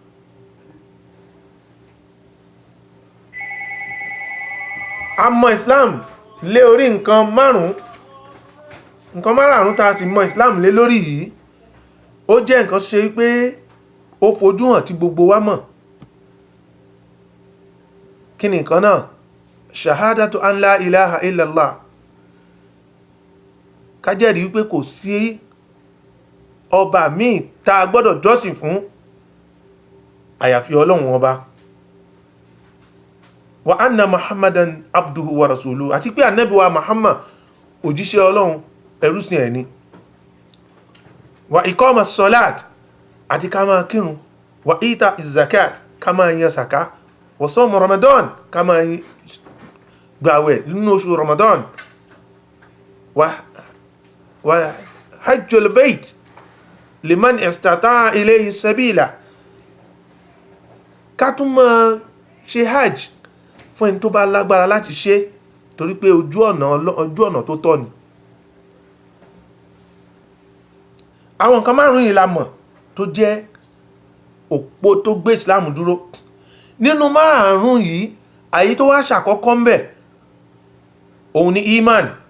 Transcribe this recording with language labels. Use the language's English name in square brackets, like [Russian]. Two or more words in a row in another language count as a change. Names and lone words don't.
[Yoruba] Àmọ́ islam lé orí nǹkan márùn-ún. Nǹkan márùn-ún tá a sì mọ̀ islam lé lórí yìí, ó jẹ́ nǹkan ṣe pé ó fojú hàn tí gbogbo wa mọ̀. Kí ni nǹkan náà? [Arabic] شهادة أن لا إله إلا الله, [Yoruba] ká jẹ́rìí wípé kò sí ọba míì tá a gbọ́dọ̀ jọ́sìn fún àyàfi Ọlọ́run ọba. [Arabic] وأن محمدا عبده ورسوله, [Yoruba] àti pé Ànábì wa Muhammad òjíṣẹ́ Ọlọ́run, ẹrúsìn ẹ̀ ni. [Arabic] وإقام الصلاة, [Yoruba] àti ká máa kírun. [Arabic] وإيتاء الزكاة, [Yoruba] ká máa yan sàká. [Arabic] وصوم رمضان, [Yoruba] ká máa gbààwẹ̀ nínú oṣù Ramadan. [Arabic] وحج البيت من استطاع إليه سبيلا, [Yoruba] ká tún mọ́ ṣe hajj fún ẹni tó bá lágbára láti ṣe, torí pé ojú ọ̀nà tó tọ́ ni. àwọn nǹkan márùn-ún yìí la mọ̀ tó jẹ́ òpó tó gbé Islam dúró. nínú márùn-ún yìí àyí tó wá ṣàkọ́kọ́ ń bẹ̀ òun ni iman.